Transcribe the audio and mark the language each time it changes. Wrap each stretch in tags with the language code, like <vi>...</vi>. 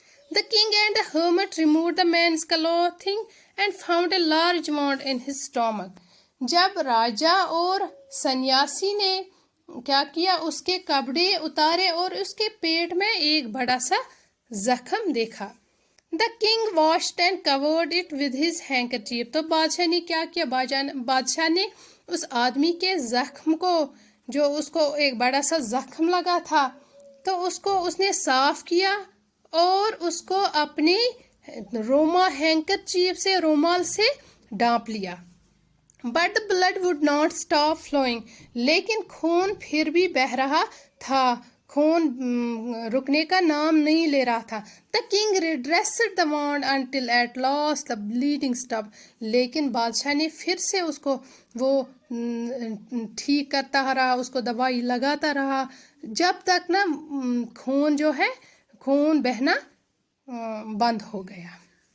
<en>The king and the hermit removed the man's clothing and found a large wound in his stomach.</en> <ur>جب راجہ اور سنیاسی نے کیا کیا، اس کے کپڑے اتارے اور اس کے پیٹ میں ایک بڑا سا زخم دیکھا.</ur> <en>The king washed and covered it with his handkerchief.</en> <ur>تو بادشاہ نے کیا کیا، بادشاہ نے اس آدمی کے زخم کو، جو اس کو ایک بڑا سا زخم لگا تھا، تو اس نے صاف کیا اور اس کو اپنی ہینکرچیف سے، رومال سے ڈانپ لیا.</ur> <en>But the blood would not stop flowing.</en> <ur>لیکن خون پھر بھی بہہ رہا تھا، خون رکنے کا نام نہیں لے رہا تھا.</ur> <en>The king redressed the wound until at last the bleeding stopped.</en> <ur>لیکن بادشاہ نے پھر سے اس کو وہ ٹھیک کرتا رہا، اس کو دوائی لگاتا رہا جب تک نا خون جو ہے، خون بہنا بند ہو گیا.</ur>